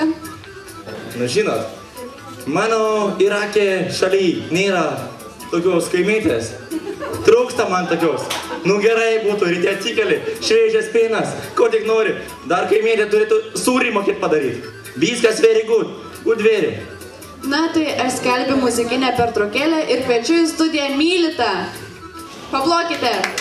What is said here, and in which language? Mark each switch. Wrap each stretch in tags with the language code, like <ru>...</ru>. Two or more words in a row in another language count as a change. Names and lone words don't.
<lt>Nu žinot, mano Irake šaly nėra tokios kaimytės. Trūksta man tokios. Nu gerai būtų, ryte atsikeli, šviežias pienas, ko tik nori. Dar kaimėtė turėtų sūrį mokėt padaryti.</lt> <en>Viskas very good, good very.</en> <lt>Na tai aš skelbiu muzikinę pertraukėlę ir kviečiu į studiją Mylitą. Paplokite.</lt>